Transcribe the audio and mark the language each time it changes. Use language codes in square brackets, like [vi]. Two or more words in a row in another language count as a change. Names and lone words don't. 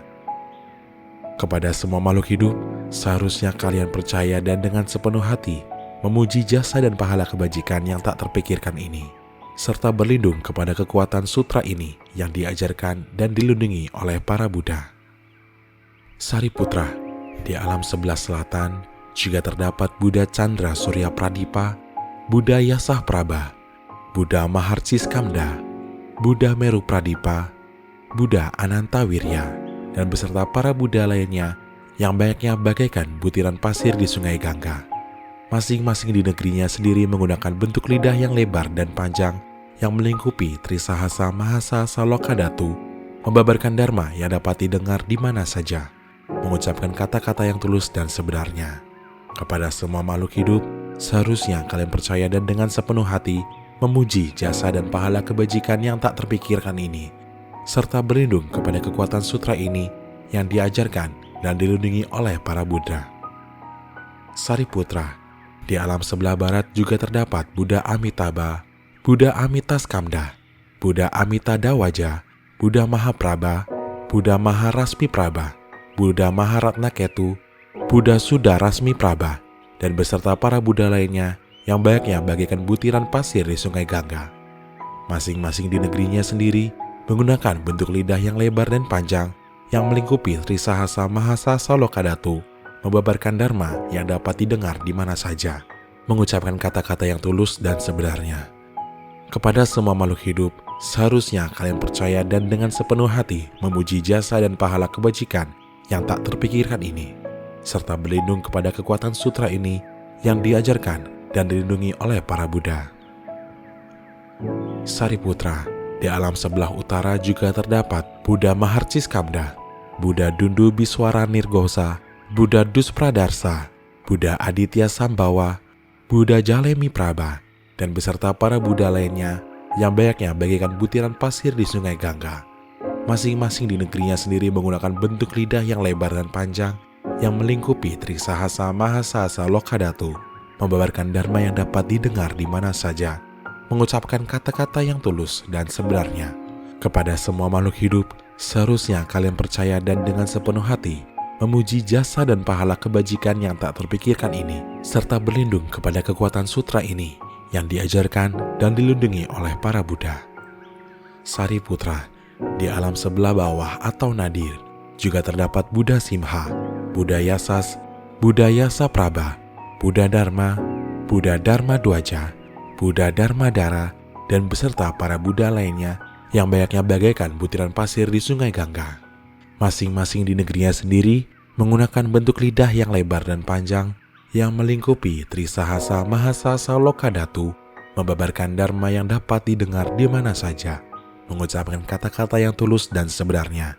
[id] Kepada semua makhluk hidup, seharusnya kalian percaya dan dengan sepenuh hati memuji jasa dan pahala kebajikan yang tak terpikirkan ini, serta berlindung kepada kekuatan sutra ini yang diajarkan dan dilindungi oleh para Buddha. Sariputra, di alam sebelah selatan juga terdapat Buddha Chandra Surya Pradipa, Buddha Yasah Prabha, Buddha Maharciskamda, Buddha Meru Pradipa, Buddha Anantawirya, dan beserta para Buddha lainnya yang banyaknya bagaikan butiran pasir di sungai Gangga. Masing-masing di negerinya sendiri menggunakan bentuk lidah yang lebar dan panjang yang melingkupi Trisahasa Mahasahasa Lokadatu, membabarkan Dharma yang dapat didengar di mana saja, mengucapkan kata-kata yang tulus dan sebenarnya. Kepada semua makhluk hidup, seharusnya kalian percaya dan dengan sepenuh hati memuji jasa dan pahala kebajikan yang tak terpikirkan ini, serta berlindung kepada kekuatan sutra ini yang diajarkan dan dilindungi oleh para Buddha. Sariputra, di alam sebelah barat juga terdapat Buddha Amitabha, Buddha Amitaskamda, Buddha Amitadawaja, Buddha Mahaprabha, Buddha Maharasmiprabha, Buddha Maharatnaketu, Buddha Sudarasmiprabha, dan beserta para Buddha lainnya yang banyaknya bagaikan butiran pasir di sungai Gangga. Masing-masing di negerinya sendiri menggunakan bentuk lidah yang lebar dan panjang yang melingkupi Trisahasa Mahasasa Lokadatu, membabarkan dharma yang dapat didengar di mana saja, mengucapkan kata-kata yang tulus dan sebenarnya. Kepada semua makhluk hidup, seharusnya kalian percaya dan dengan sepenuh hati memuji jasa dan pahala kebajikan yang tak terpikirkan ini, serta berlindung kepada kekuatan sutra ini yang diajarkan dan dilindungi oleh para Buddha. Sariputra, di alam sebelah utara juga terdapat Buddha Maharciskamda, Buddha Dundu Biswara Nirgosa, Buddha Duspradarsa, Buddha Aditya Sambawa, Buddha Jalemiprabha, dan beserta para Buddha lainnya yang banyaknya bagaikan butiran pasir di sungai Gangga. Masing-masing di negerinya sendiri menggunakan bentuk lidah yang lebar dan panjang yang melingkupi Trisahasa Mahasasa Lokadatu, membabarkan dharma yang dapat didengar di mana saja, mengucapkan kata-kata yang tulus dan sebenarnya. Kepada semua makhluk hidup, seharusnya kalian percaya dan dengan sepenuh hati memuji jasa dan pahala kebajikan yang tak terpikirkan ini, serta berlindung kepada kekuatan sutra ini yang diajarkan dan dilindungi oleh para Buddha. Sariputra, di alam sebelah bawah atau nadir juga terdapat Buddha Simha, Buddha Yasas, Buddha Yasaprabha, Buddha Dharma, Buddha Dharma Dwaja, Buddha Dharma Dara, dan beserta para Buddha lainnya yang banyaknya bagaikan butiran pasir di sungai Gangga. Masing-masing di negerinya sendiri menggunakan bentuk lidah yang lebar dan panjang yang melingkupi Trisahasa Mahasasa Lokadatu, membabarkan dharma yang dapat didengar di mana saja, mengucapkan kata-kata yang tulus dan sebenarnya.